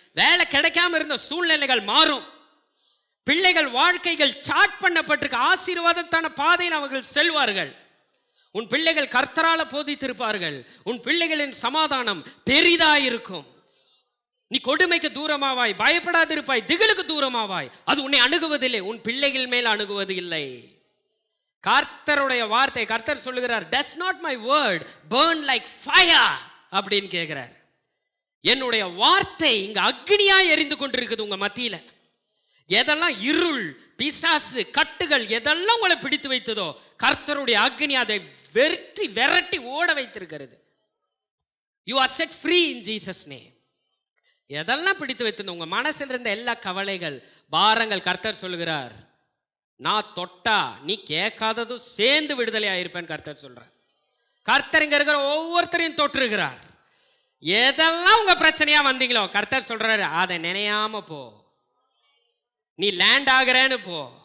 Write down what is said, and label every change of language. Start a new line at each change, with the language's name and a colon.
Tamil: வேலை கிடைக்காம இருந்த சூழ்நிலைகள் மாறும். பிள்ளைகள் வாழ்க்கைகள் சாட் பண்ணப்பட்டிருக்க ஆசீர்வாதத்தான பாதையில் அவர்கள் செல்வார்கள். உன் பிள்ளைகள் கர்த்தரால போதித்திருப்பார்கள். உன் பிள்ளைகளின் சமாதானம் பெரிதாயிருக்கும். நீ கொடுமைக்கு தூரமாவாய், பயப்படாதிருப்பாய், திகிலுக்கு தூரமாவாய். அது உன்னை அணுகுவதில்லை, உன் பிள்ளைகள் மேல் அணுகுவது இல்லை. கர்த்தருடைய வார்த்தை, கர்த்தர் சொல்லுகிறார்,
English: does not my word burn like fire
Tamil: அப்படின்னு கேட்கிறார். என்னுடைய வார்த்தை இங்க அக்னியா எரிந்து கொண்டிருக்குது உங்க மத்தியில. எதெல்லாம் இருள், பிசாசு, கட்டுகள் எதெல்லாம் உங்களை பிடித்து வைத்ததோ கர்த்தருடைய அக்னி அதை விரட்டி ஓட வைத்திருக்கிறது.
English: you are set free in Jesus name.
Tamil: எதெல்லாம் பிடித்து வைத்திருந்தோம் உங்க மனசில் இருந்த எல்லா கவலைகள், பாரங்கள், கர்த்தர் சொல்லுகிறார், நான் தொட்டா நீ கேட்காததும் சேர்ந்து விடுதலை ஆயிருப்பேன் கர்த்தர் சொல்றார். கர்த்தர் இங்க இருக்கிற ஒவ்வொருத்தரையும் தொற்றுகிறார். எதெல்லாம் உங்க பிரச்சனையா வந்தீங்களோ கர்த்தர் சொல்றாரு, அதை நினையாம போ, நீ லேண்ட் ஆகிறேன்னு போ.